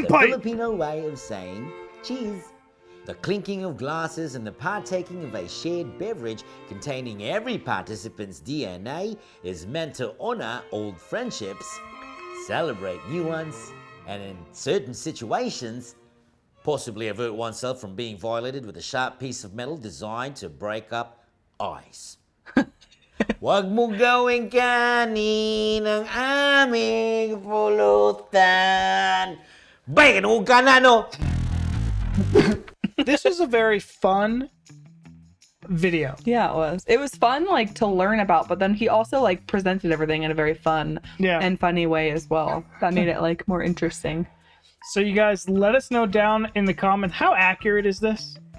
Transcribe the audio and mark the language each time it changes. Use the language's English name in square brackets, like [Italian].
[English] is the Filipino way of saying cheese. The clinking of glasses and the partaking of a shared beverage containing every participant's DNA is meant to honor old friendships, celebrate new ones, and in certain situations, possibly avert oneself from being violated with a sharp piece of metal designed to break up ice. [Filipino] Wag mo gawing kanin ang aming pulutan. Bacon o ganano! [English] this was a very fun video. Yeah, it was. It was fun like to learn about, but then he also like presented everything in a very fun and funny way as well. That made it like more interesting. So you guys let us know down in the comments, how accurate is this?